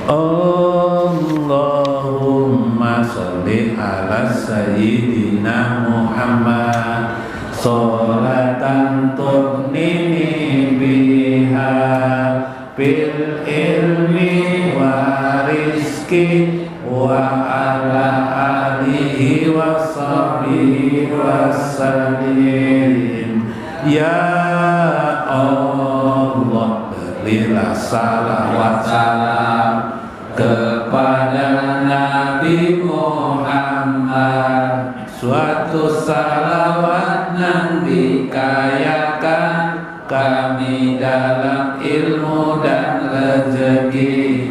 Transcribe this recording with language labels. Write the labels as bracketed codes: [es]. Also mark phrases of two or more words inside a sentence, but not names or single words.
[ar] اللهم صل على سيدنا محمد صلاة تغنيني بها بالعلم والرزق وعلى آله وصحبه وسلم. يا الله, [id] berilah salawat salam kepada Nabi Muhammad, suatu salawat yang dikayakan kami dalam ilmu dan rezeki.